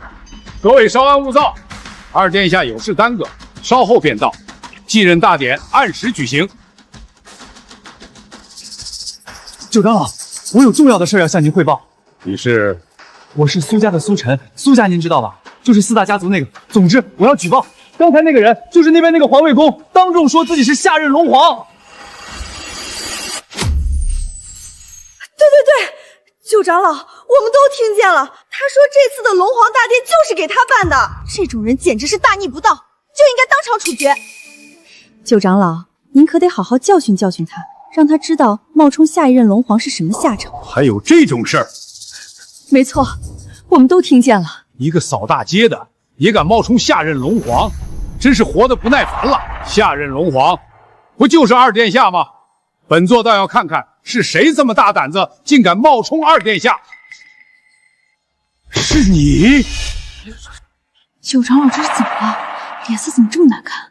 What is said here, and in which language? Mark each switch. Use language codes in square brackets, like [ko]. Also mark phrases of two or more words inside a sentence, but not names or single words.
[zh] 各位稍安勿躁，二殿下有事耽擱，稍後便到。繼任大典按時舉行。九長老，我有重要的事要向您匯報。你是？我是蘇家的蘇晨，蘇家您知道吧？就是4大家族那個。總之，我要舉報，剛才那個人就是那邊那個環衛工，當眾說自己是下任龍皇。對，九長老，我們都聽見了。他說這次的龍皇大典就是給他辦的，這種人簡直是大逆不道，就應該當場處決。九長老，您可得好好教訓教訓他，讓他知道冒充下一任龍皇是什麼下場。還有這種事兒？沒錯，我們都聽見了。一個掃大街的也敢冒充下任龍皇，真是活得不耐煩了。下任龍皇不就是二殿下嗎？本座倒要看看是誰這麼大膽子，竟敢冒充二殿下。是你？九長老这是怎麼了？臉色怎麼這麼難看？